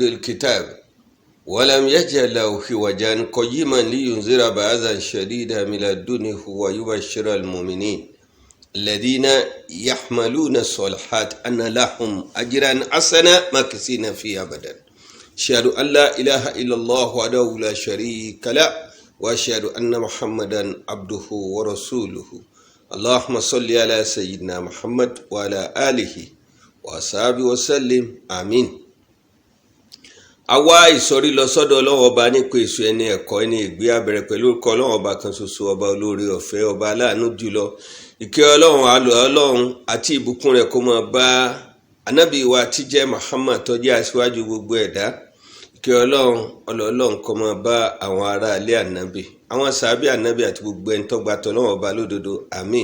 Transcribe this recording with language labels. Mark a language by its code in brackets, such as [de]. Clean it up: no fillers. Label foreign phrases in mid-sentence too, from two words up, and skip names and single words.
[ar] الكتاب ولم يجعل له عوجا قيما لينذر بأسا شديدا من لدنه ويبشر المؤمنين الذين يحملون الصالحات أن لهم أجرا حسنا ماكثين فيه أبدا أشهد أن لا إله إلا الله وحده لا شريك له وأشهد أن محمدا عبده ورسوله اللهم صل على سيدنا محمد وعلى آله وصحبه وسلم آمين. [yo] àwa ìsọ̀rí lọ sọ́dọ̀ Ọlọ́run ọba nípa èso ẹni ẹ̀kọ́ ẹni ìgbé abẹ̀rẹ̀ pẹ̀lú orúkọ Ọlọ́run ọba kan ṣoṣo ọba olóore ọ̀fẹ́ ọba aláàánú jùlọ ìkẹ́ Ọlọ́run àlọ́ Ọlọ́run àti ìbùkún rẹ̀ kó máa bá ànábì wa tí jẹ́ Muhammad tó jẹ́ aṣíwájú gbogbo ẹ̀dá kí ọlọ́run kó máa bá àwọn ará ilé ànábì àwọn sàábì ànábì àti gbogbo ẹni tó gba t'Ọlọ́run ọba lódodo àmín.